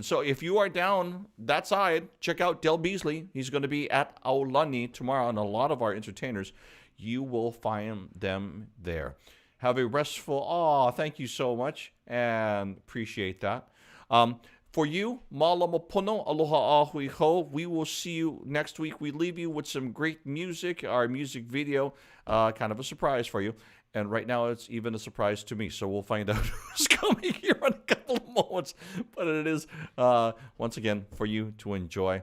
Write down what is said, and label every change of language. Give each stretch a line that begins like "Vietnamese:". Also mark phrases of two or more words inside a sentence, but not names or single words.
English: So if you are down that side, check out Del Beasley. He's going to be at Aulani tomorrow, and a lot of our entertainers, you will find them there. Have a restful, thank you so much, and appreciate that. For you,
Hawaiian: malama pono, aloha ahui ho.
English: We will see you next week. We leave you with some great music, our music video, kind of a surprise for you. And right now, it's even a surprise to me, so we'll find out who's coming here in a couple of moments. But it is, once again, for you to enjoy.